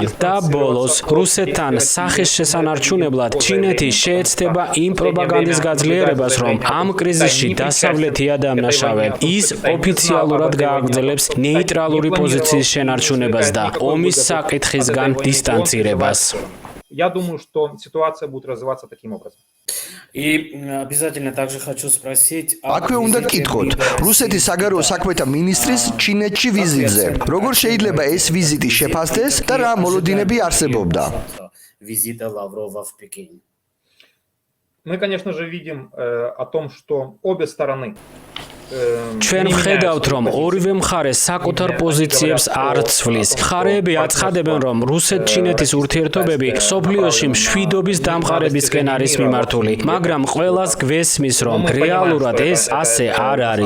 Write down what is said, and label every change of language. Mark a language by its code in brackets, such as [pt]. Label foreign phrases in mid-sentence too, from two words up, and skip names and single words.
[ka] და ბოლოს, რუსეთთან სახის შესანარჩუნებლად ჩინეთი შეეცდება იმ პროპაგანდის გაძლიერებას, რომ ამ კრიზისში დასავლეთი ადამნაშავე. ის ოფიციალურად გააგრძელებს ნეიტრალური პოზიციის შენარჩუნებას და ომის საკითხისგან დისტანცირებას. [ru] Я думаю, что ситуация будет развиваться таким образом. И обязательно также хочу спросить... [ka] აქვე უნდა გკითხოთ, რუსეთის საგარეო საქმეთა მინისტრის ჩინეთში ვიზიტზე. როგორ შეიძლება ეს ვიზიტი შეფასდეს და რა მოლოდინები არსებობდა? [ru] Визита Лаврова в Пекин. Мы, конечно же, видим о том, что обе стороны [ka] ჩვენ ვხედავთ, რომ ორივე მხარე საკუთარ პოზიციებს არ ცვლის. მხარეები აცხადებენ, რომ რუსეთ-ჩინეთის ურთიერთობები სოფლიოში მშვიდობის დამყარებისკენ არის მიმართული, მაგრამ ყველას გვესმის, რომ რეალურად ეს ასე არ არის.